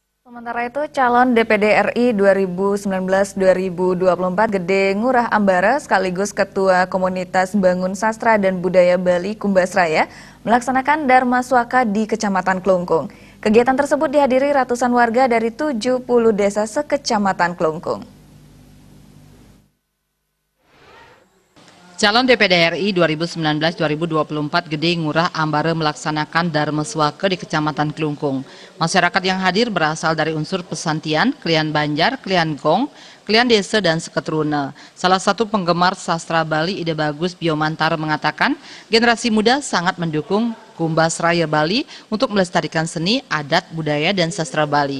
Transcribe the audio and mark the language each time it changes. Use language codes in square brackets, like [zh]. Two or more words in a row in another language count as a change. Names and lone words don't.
[id] Sementara itu, calon DPD RI 2019-2024 Gede Ngurah Ambara sekaligus Ketua Komunitas Bangun Sastra dan Budaya Bali Kumbasraya melaksanakan Dharma Swaka di Kecamatan Klungkung. Kegiatan tersebut dihadiri ratusan warga dari 70 desa sekecamatan Klungkung. Calon DPD RI 2019-2024 Gede Ngurah Ambara melaksanakan Dharma Swaka di Kecamatan Klungkung. Masyarakat yang hadir berasal dari unsur pesantian, Klian Banjar, Klian Gong, Klian Desa, dan Seketruna. Salah satu penggemar sastra Bali, Ide Bagus Biomantara, mengatakan generasi muda sangat mendukung Kumbasraya Bali untuk melestarikan seni, adat, budaya, dan sastra Bali.